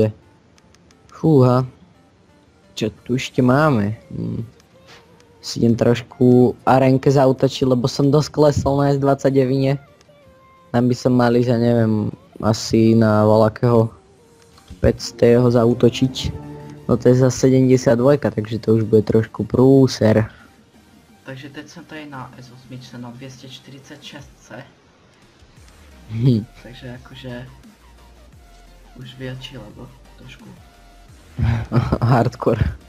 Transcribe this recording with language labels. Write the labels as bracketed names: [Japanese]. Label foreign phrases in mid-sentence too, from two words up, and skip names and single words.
[Slovak] Fúha. Čo tu ešte máme? Si idem trošku arenke zautočiť, lebo som dosť klesol na S29. Tam by som mal ísť, ja neviem, asi na voľakého 500 zautočiť. No to je za 72, takže to už bude trošku prúser. [Czech] Takže teď jsem tady na S8 na 246. Takže jakože už větší level trošku. Hardcore.